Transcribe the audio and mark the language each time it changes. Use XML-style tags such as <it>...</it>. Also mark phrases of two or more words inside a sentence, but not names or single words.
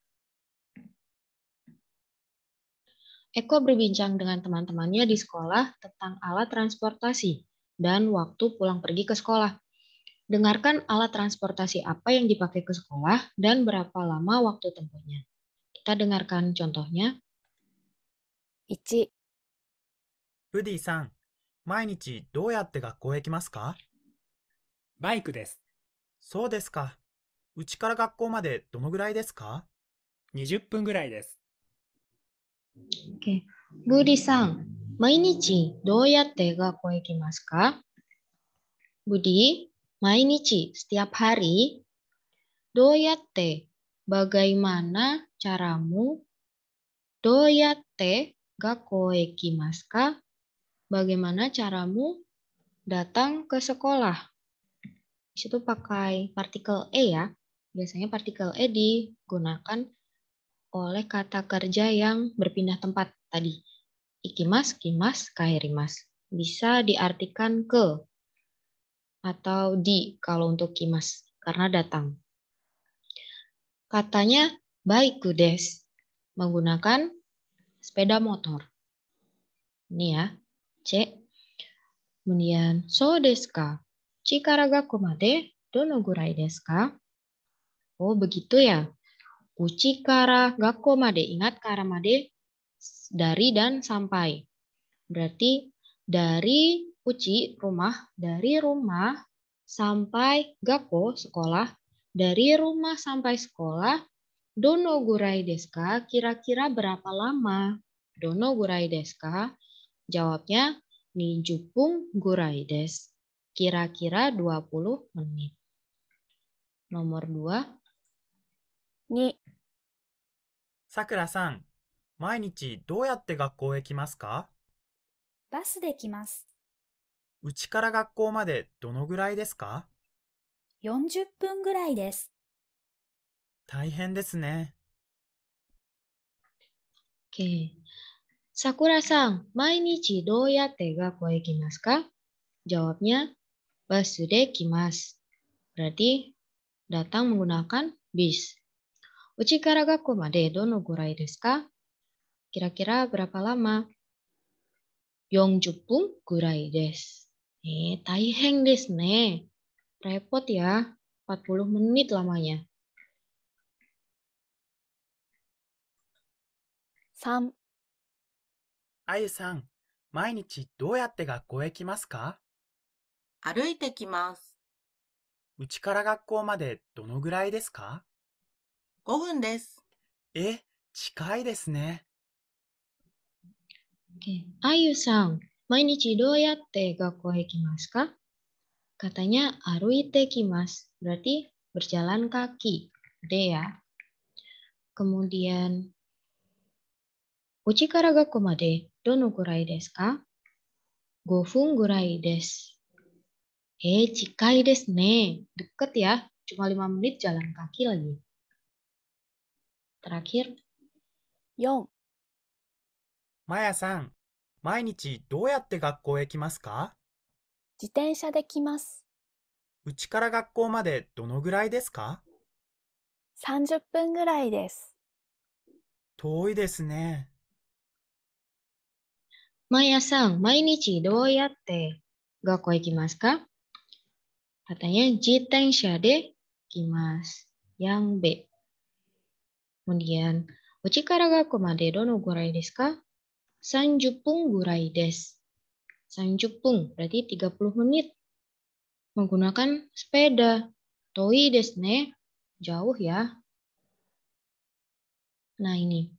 <id>Eko berbincang dengan teman-temannya di sekolah tentang alat transportasi dan waktu pulang pergi ke sekolah. Dengarkan alat transportasi apa yang dipakai ke sekolah dan berapa lama waktu tempuhnya. Kita dengarkan contohnya.</id> <ja>1、ブディさん、毎日どうやって学校へ行きますか？バイクです。そうですか。うちから学校までどのぐらいですか 20分ぐらいです。</ja> <id>Oke.</id> <ja>Budi-san, 毎日どうやって学校へ行きますか?</ja> <id>Budi, 毎日 setiap hari. どうやって bagaimana caramu?</id> <ja>どうやって学校へ行きますか?</ja> <id>Bagaimana caramu datang ke sekolah? Di situ pakai partikel e ya. Biasanya partikel e digunakan oleh kata kerja yang berpindah tempat tadi.</id> <ja>行きます、来ます、帰ります.</ja> <id>Bisa diartikan ke atau di kalau untuk kimas karena datang. Katanya</id> <ja>バイクです,</ja> <id>menggunakan sepeda motor. Ini ya, C. Kemudian</id> <ja>そうですか? ちから学校までどのぐらいですか?</ja> <id>Oh, begitu ya.</id> <ja>うちから学校まで,</ja> <id>ingat</id> <ja>からまで</ja> <id>dari dan sampai. Berarti dari uchi rumah, dari rumah sampai gakko sekolah, dari rumah sampai sekolah,</id> <ja>どのぐらいですか?</ja> <id>Kira-kira berapa lama?</id> <ja>どのぐらいですか?</ja> <id>Jawabnya 20</id> <ja>ぐらいです.</ja> <id>Kira-kira 20 menit. Nomor 2.</id> <ja>2、さくらさん、毎日どうやって学校へ来ますか？バスで来ます。うちから学校までどのぐらいですか？ 40分ぐらいです。大変ですね。 Oke. Sakura-san, 毎日どうやって学校へ行きますか?</ja> <id>Jawabnya,</id> <ja>バスで来ます.</ja> <id>Berarti datang menggunakan bis.</id> <ja>うちから学校までどのぐらいですか?</ja> <id>Kira-kira berapa lama?</id> <ja>40 分ぐらいです. 大変ですね.</ja> <id>Repot ya, 40 menit lamanya.</id> <ja>3、あゆさん、毎日どうやって学校へ来ますか？歩いてきます。うちから学校までどのぐらいですか？ 5分です。近いですね。</ja> <id>Oke, Ayu sang,</id> <ja>毎日どうやって学校へ来ますか?</ja> <id>Katanya</id> <ja>歩いて来ます,</ja> <id>berarti berjalan kaki. Gede ya. Kemudian,</id> <ja>うちから学校までどのぐらいですか? 5 分ぐらいです. 近いですね.</ja> <id>Deket ya, cuma 5 menit jalan kaki lagi. Terakhir,</id> <ja>4、まやさん、毎日どうやって学校へ来ますか？自転車で来ます。うちから学校までどのぐらいですか？ 30分ぐらいです。遠いですね。 Maya sang, 毎日どうやって学校へ来ますか? Katanya 自転車で来ます.</ja> <id>Yang B. Kemudian,</id> <ja>うちから学校までどのぐらいですか? 30 分ぐらいです.</ja> <id>30 分 berarti 30 menit. Menggunakan sepeda.</id> <ja>遠いですね.</ja> <id>Jauh ya. Nah ini.</id>